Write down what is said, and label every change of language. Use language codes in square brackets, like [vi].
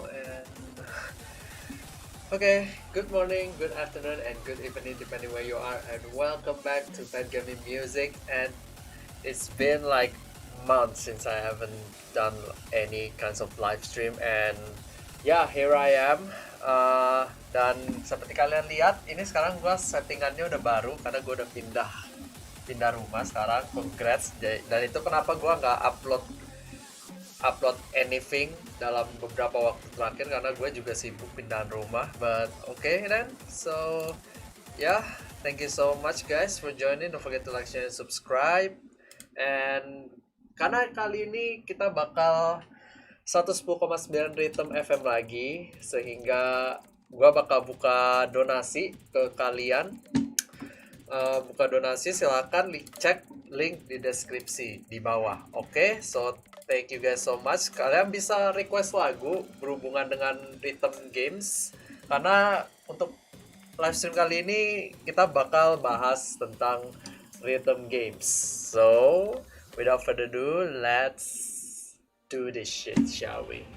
[en] And okay, good morning, good afternoon, and good evening, depending where you are. And welcome back to pat.gaming.music. And it's been like months since I haven't done any kinds of live stream. And yeah, here I am. [id] Dan seperti kalian lihat, ini sekarang gua settingannya udah baru karena gua udah pindah rumah sekarang. [en] Congrats. [id] Dan itu kenapa gua nggak upload [en] anything [id] dalam beberapa waktu terakhir karena gue juga sibuk pindahan rumah. [en] But okay then, so yeah, thank you so much guys for joining. Don't forget to like, share, and subscribe. [id] And karena kali ini kita bakal 110,9 Rhythm FM lagi, sehingga gue bakal buka donasi ke kalian. Buka donasi silahkan cek link di deskripsi di bawah. [en] Oke, so thank you guys so much. [id] Kalian bisa request lagu berhubungan dengan rhythm games, karena untuk live stream kali ini kita bakal bahas tentang rhythm games. [en] So without further ado, let's do this shit, shall we?